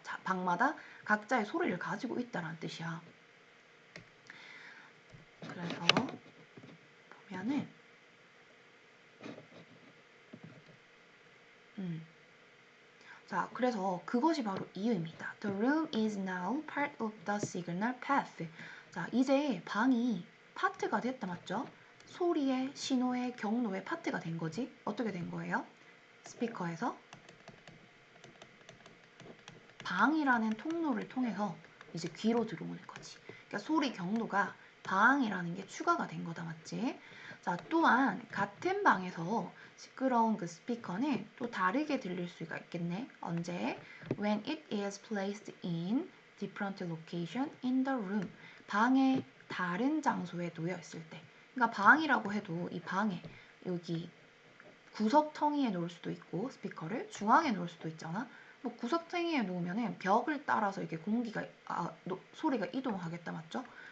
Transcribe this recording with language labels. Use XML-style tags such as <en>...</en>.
<ko>자, 방마다 각자의 소리를 가지고 있다라는 뜻이야. 그래서 보면은 자, 그래서 그것이 바로 이유입니다.</ko> <en>The room is now part of the signal path.</en> <ko>자, 이제 방이 파트가 됐다, 맞죠? 소리의, 신호의, 경로의 파트가 된 거지. 어떻게 된 거예요? 스피커에서 방이라는 통로를 통해서 이제 귀로 들어오는 거지. 그러니까 소리 경로가 방이라는 게 추가가 된 거다, 맞지? 자, 또한 같은 방에서 시끄러운 그 스피커는 또 다르게 들릴 수가 있겠네. 언제?</ko> <en>When it is placed in different location in the room.</en> <ko>방의 다른 장소에 놓여 있을 때. 그러니까 방이라고 해도 이 방에 여기 구석텅이에 놓을 수도 있고 스피커를 중앙에 놓을 수도 있잖아. 뭐 구석탱이에 놓으면은 벽을 따라서 이렇게 공기가 소리가 이동하겠다 맞죠?</ko>